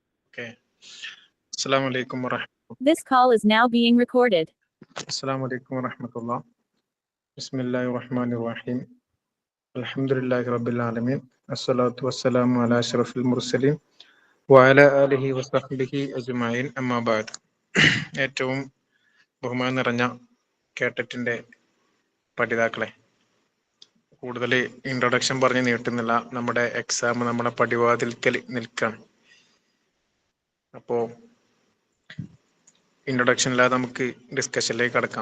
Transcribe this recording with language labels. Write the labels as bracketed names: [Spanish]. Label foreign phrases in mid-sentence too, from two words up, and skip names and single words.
[English] Okay. [Arabic] السلام عليكم ورحمة الله. [English] This call is now being recorded. [Arabic] السلام عليكم ورحمة الله بسم الله الرحمن الرحيم. الحمد لله رب العالمين والصلاة والسلام على أشرف المرسلين وعلى آله وصحبه أجمعين. أما بعد. [Malayalam] ഏറ്റവും ബഹുമാനം നിറഞ്ഞ കേട്ടറ്റിന്റെ പഠിതാക്കളെ, കൂടുതൽ ഇൻട്രൊഡക്ഷൻ പറഞ്ഞ് നീട്ടുന്നില്ല. നമ്മുടെ എക്സാം നമ്മുടെ പടിവാതിൽക്കൽ നിൽക്കാണ്. അപ്പോൾ ഇൻട്രൊഡക്ഷൻ ഇല്ലാതെ നമുക്ക് ഡിസ്കഷനിലേക്ക് കടക്കാം.